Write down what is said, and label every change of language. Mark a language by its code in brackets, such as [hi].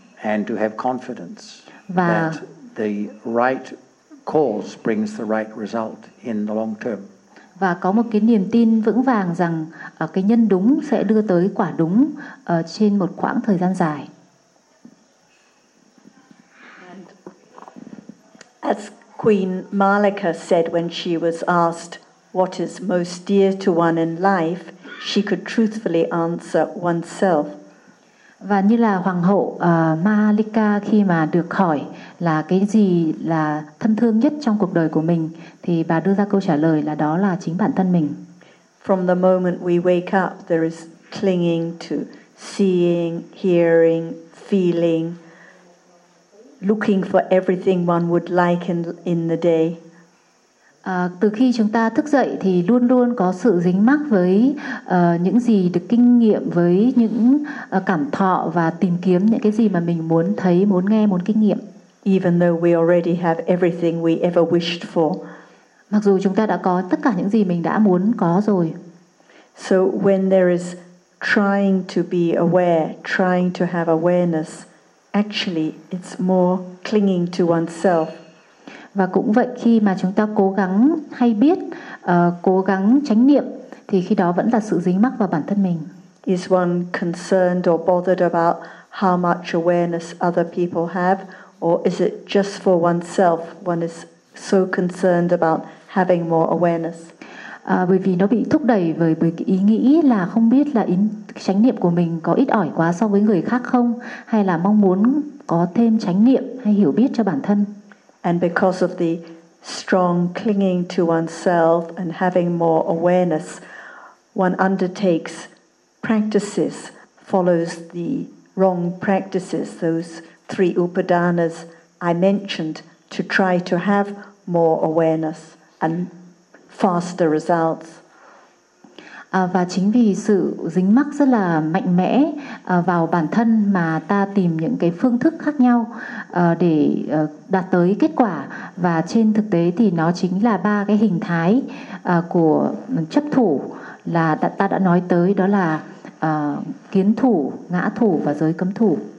[en] And to have confidence [vi] và [en] that the right cause brings the right result in the long term. [vi] Và có một cái niềm tin vững vàng rằng cái nhân đúng sẽ đưa tới quả đúng trên một khoảng thời gian dài. [en] As Queen Malika said when she was asked what is most dear to one in life, she could truthfully answer oneself. [vi] Và như là Hoàng hậu Malika khi mà được hỏi là cái gì là thân thương nhất trong cuộc đời của mình, thì bà đưa ra câu trả lời là đó là chính bản thân mình. [en] From the moment we wake up, there is clinging to seeing, hearing, feeling, looking for everything one would like in the day. [vi] Từ khi chúng ta thức dậy thì luôn luôn có sự dính mắc với những gì được kinh nghiệm, với những cảm thọ và tìm kiếm những cái gì mà mình muốn thấy, muốn nghe, muốn kinh nghiệm. [en] Even though we already have everything we ever wished for. [vi] Mặc dù chúng ta đã có tất cả những gì mình đã muốn có rồi. [en] So when there is trying to be aware, trying to have awareness, actually it's more clinging to oneself. [vi] Và cũng vậy, khi mà chúng ta cố gắng hay biết, cố gắng chánh niệm, thì khi đó vẫn là sự dính mắc vào bản thân mình. [en] Is one concerned or bothered about how much awareness other people have, or is it just for oneself? One is so concerned about having more awareness. [vi] Bởi vì nó bị thúc đẩy bởi ý nghĩ là không biết là chánh niệm của mình có ít ỏi quá so với người khác không, hay là mong muốn có thêm chánh niệm hay hiểu biết cho bản thân. [en] And because of the strong clinging to oneself and having more awareness, one undertakes practices, follows the wrong practices, those three upadanas I mentioned, to try to have more awareness and faster results. [vi] Và chính vì sự dính mắc rất là mạnh mẽ vào bản thân mà ta tìm những cái phương thức khác nhau để đạt tới kết quả. Và trên thực tế thì nó chính là ba cái hình thái của chấp thủ là ta đã nói tới, đó là kiến thủ, ngã thủ và giới cấm thủ.